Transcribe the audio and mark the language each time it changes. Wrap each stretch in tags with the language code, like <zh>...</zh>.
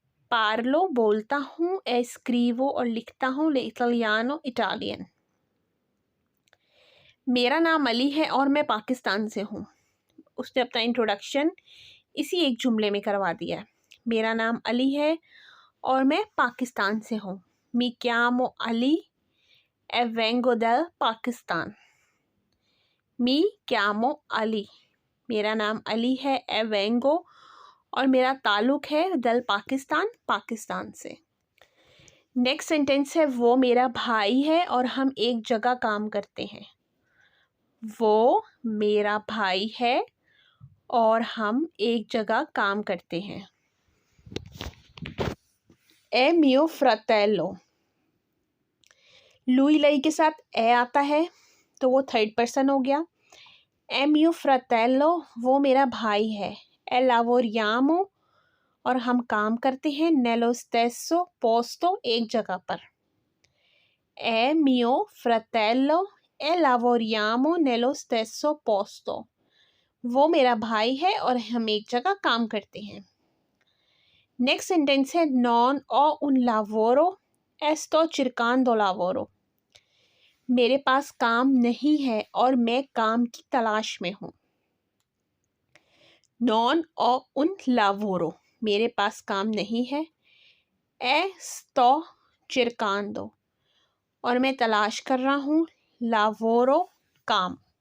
<hi>पार्लो बोलता हूँ, ए स्क्रीवो और लिखता हूँ, ले इटालियानो इटालियन। मेरा नाम अली है और मैं पाकिस्तान से हूँ। उसने अपना इंट्रोडक्शन इसी एक जुमले में करवा दिया है। मेरा नाम अली है और मैं पाकिस्तान से हूँ।</hi> <it>मी chiamo अली e vengo dal पाकिस्तान।</it> <hi>मी chiamo अली, मेरा नाम अली है, ए वेंगो और मेरा ताल्लुक है दल पाकिस्तान, पाकिस्तान से। नेक्स्ट सेंटेंस है वो मेरा भाई है और हम एक जगह काम करते हैं। वो मेरा भाई है और हम एक जगह काम करते हैं।</hi> <it>ए मियो फ्रातेलो,</it> <hi>लुई लई के साथ ए आता है तो वो थर्ड पर्सन हो गया।</hi> <it>ए मियो फ्रातेलो,</it> <hi>वो मेरा भाई है।</hi> <it>ए lavoriamo,</it> <hi>और हम काम करते हैं,</hi> <it>nello stesso posto,</it> <hi>एक जगह पर।</hi> <it>ए mio fratello e lavoriamo nello stesso posto,</it> <hi>वो मेरा भाई है और हम एक जगह काम करते हैं। नेक्स्ट सेंटेंस है</hi> <it>non ho un lavoro e sto cercando lavoro।</it> <hi>मेरे पास काम नहीं है और मैं काम की तलाश में हूँ।</hi> <it>non ho un lavoro,</it> <hi>मेरे पास काम नहीं है।</hi> <it>ए sto cercando,</it> <hi>और मैं तलाश कर रहा हूँ, lavoro काम।</hi>